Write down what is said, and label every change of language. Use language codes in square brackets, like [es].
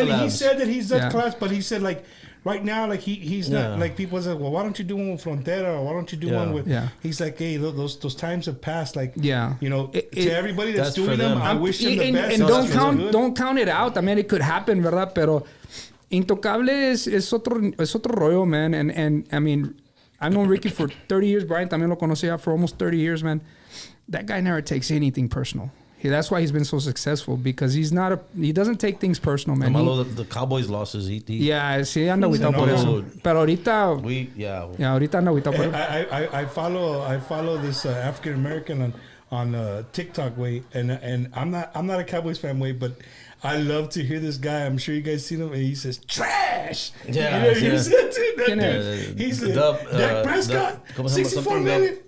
[en] And he said that he's done collabs, but he said like, right now, like he's not like people say, well, why don't you do one with Frontera or why don't you do one with? Yeah. He's like, hey, those times have passed. Like, you know, to everybody that's doing them, I wish them the best. And don't count it out. I mean, it could happen, [es] verdad? Pero Intocable es otro rollo, man. [en] And I mean, I've known Ricky for 30 years. Brian [es] también lo conocía [en] for almost 30 years, man. That guy never takes anything personal. That's why he's been so successul because he doesn't take things personal, man. The Cowboys losses. [es] Yeah, sí anda agüitado por eso. Pero ahorita, ahorita anda agüitado por eso. [en] I follow this African American on TikTok, way, and I'm not a Cowboys fan, way, but I love to hear this guy. I'm sure you guys seen him, and he says trash. Yeah, he said that dude. He said Dak Prescott, 64 million.